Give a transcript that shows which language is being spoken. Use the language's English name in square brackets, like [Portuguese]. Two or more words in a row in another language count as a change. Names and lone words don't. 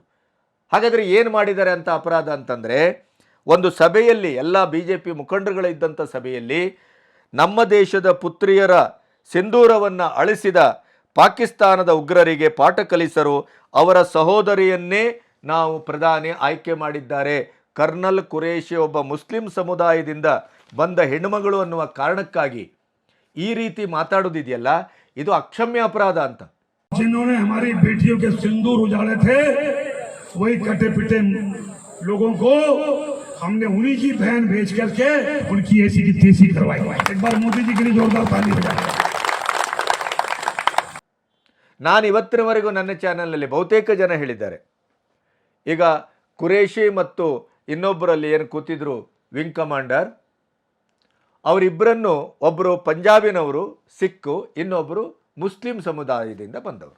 [Kannada] ಹಾಗಾದರೆ ಏನು ಮಾಡಿದ್ದಾರೆ ಅಂತ ಅಪರಾಧ ಅಂತಂದರೆ, ಒಂದು ಸಭೆಯಲ್ಲಿ ಎಲ್ಲ BJP ಮುಖಂಡರುಗಳಿದ್ದಂಥ ಸಭೆಯಲ್ಲಿ ನಮ್ಮ ದೇಶದ ಪುತ್ರಿಯರ ಸಿಂಧೂರವನ್ನು ಅಳಿಸಿದ ಪಾಕಿಸ್ತಾನದ ಉಗ್ರರಿಗೆ ಪಾಠ ಕಲಿಸಲು ಅವರ ಸಹೋದರಿಯನ್ನೇ ನಾವು ಪ್ರಧಾನಿ ಆಯ್ಕೆ ಮಾಡಿದ್ದಾರೆ. ಕರ್ನಲ್ ಖುರೇಷಿ ಒಬ್ಬ ಮುಸ್ಲಿಂ ಸಮುದಾಯದಿಂದ ಬಂದ ಹೆಣ್ಣುಮಗಳು ಅನ್ನುವ ಕಾರಣಕ್ಕಾಗಿ ಈ ರೀತಿ ಮಾತಾಡೋದಿದೆಯಲ್ಲ, ಇದು ಅಕ್ಷಮ್ಯ ಅಪರಾಧ ಅಂತ. [Hindi] जिन्होंने हमारी बेटियों के सिंदूर उजाड़े थे, वही कटे पिटे लोगों को हमने उन्हीं की बहन भेज करके उनकी ऐसी की तैसी करवाई. एक बार मोदी जी के लिए जोरदार ताली बजाएं. [Kannada] ನಾನು ಇವತ್ತಿನವರೆಗೂ ನನ್ನ ಚಾನಲ್ನಲ್ಲಿ ಬಹುತೇಕ ಜನ ಹೇಳಿದ್ದಾರೆ, ಈಗ ಖುರೇಷಿ ಮತ್ತು ಇನ್ನೊಬ್ಬರಲ್ಲಿ ಏನು ಕೂತಿದ್ರು [English] wing commander, [Kannada] ಅವರಿಬ್ಬರನ್ನು ಒಬ್ಬರು ಪಂಜಾಬಿನವರು ಸಿಕ್ಕು, ಇನ್ನೊಬ್ಬರು ಮುಸ್ಲಿಂ ಸಮುದಾಯದಿಂದ ಬಂದವರು.